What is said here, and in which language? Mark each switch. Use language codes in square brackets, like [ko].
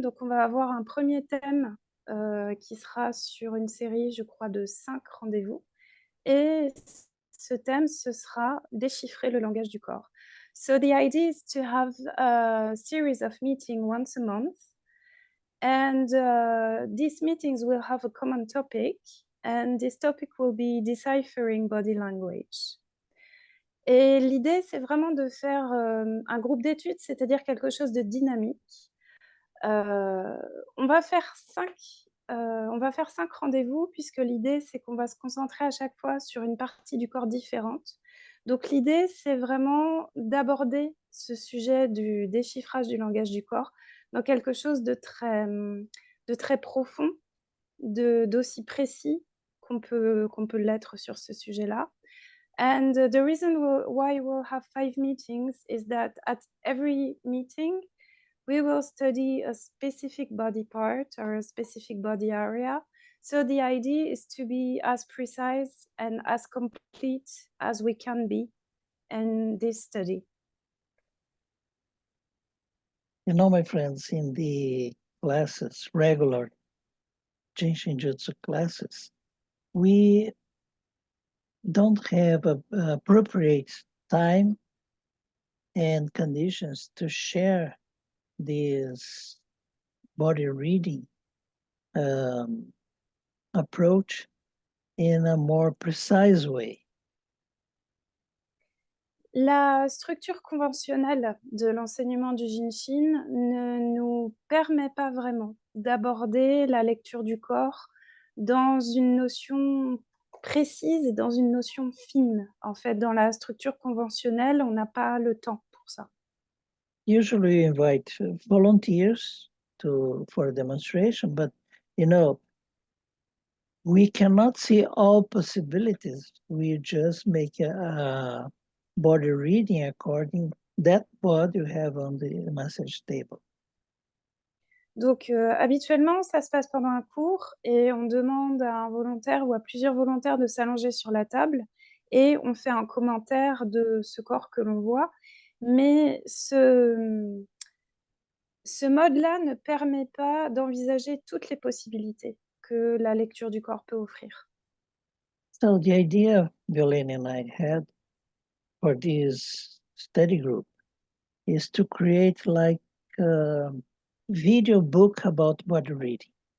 [fr] Donc, on va avoir un premier thème qui sera sur une série, je crois, de 5 rendez-vous. Et ce thème, ce sera déchiffrer le langage du corps. [en] So the idea is to have a series of meetings once a month. And these meetings will have a common topic. And this topic will be deciphering body language. [fr] Et l'idée, c'est vraiment de faire un groupe d'études, c'est-à-dire quelque chose de dynamique. On va faire 5 rendez-vous, puisque l'idée, c'est qu'on va se concentrer à chaque fois sur une partie du corps différente. Donc l'idée, c'est vraiment d'aborder ce sujet du déchiffrage du langage du corps dans quelque chose de très profond, d'aussi précis qu'on peut l'être sur ce sujet-là. [en] And the reason why we'll have 5 meetings is that at every meeting, we will study a specific body part or a specific body area. So the idea is to be as precise and as complete as we can be in this study. You know, my friends, in the classes, regular Jinshin Jutsu classes, we don't have appropriate time and conditions to share this body reading approach in a more precise way. [fr] La structure conventionnelle de l'enseignement du Jinshin ne nous permet pas vraiment d'aborder la lecture du corps dans une notion précise et dans une notion fine. En fait, dans la structure conventionnelle, on n'a pas le temps pour ça. [en] Usually we invite volunteers for a demonstration, but you know, we cannot see all possibilities. We just make a body reading according that what you have on the message table. [fr] Donc, habituellement, ça se passe pendant un cours et on demande à un volontaire ou à plusieurs volontaires de s'allonger sur la table et on fait un commentaire de ce corps que l'on voit. Mais ce mode-là ne permet pas d'envisager toutes les possibilités que la lecture du corps peut offrir. [en] So the idea Violaine and I had for this study group is to create like a video book about body reading.